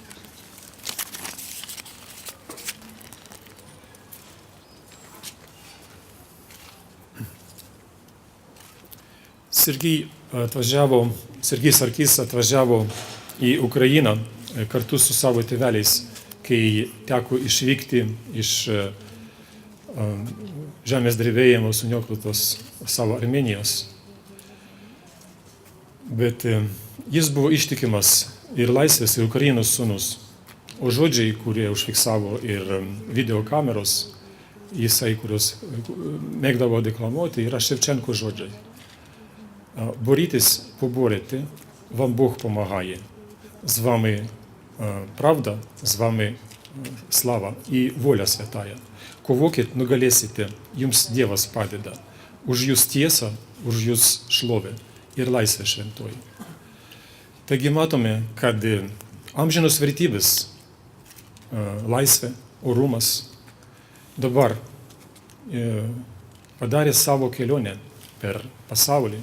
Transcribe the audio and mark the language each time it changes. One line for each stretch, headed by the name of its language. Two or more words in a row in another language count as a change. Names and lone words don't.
Lithuanian: Sergij Sarkis atvažiavo į Ukrainą kartu su savo tėveliais, kai teko išvykti iš žemės drebėjimo suniokotos savo Armėnijos. Bet jis buvo ištikimas ir laisvės, ir Ukrainos sūnus. O žodžiai, kurie užfiksavo ir videokameros, jisai, kurios mėgdavo deklamuoti, yra Ševčenko žodžiai.
Ukrainian: Борітесь, поборете, вам Бог помагає. З вами правда, з вами слава і воля святая.
Lithuanian: Ковокit nugalėsite, jums Dievas padeda. Už jūs tiesą, už jūs šlovę ir laisvę šventoji. Taigi matome, kad amžinos vertybės, laisvė, orumas dabar padarė savo kelionę per pasaulį.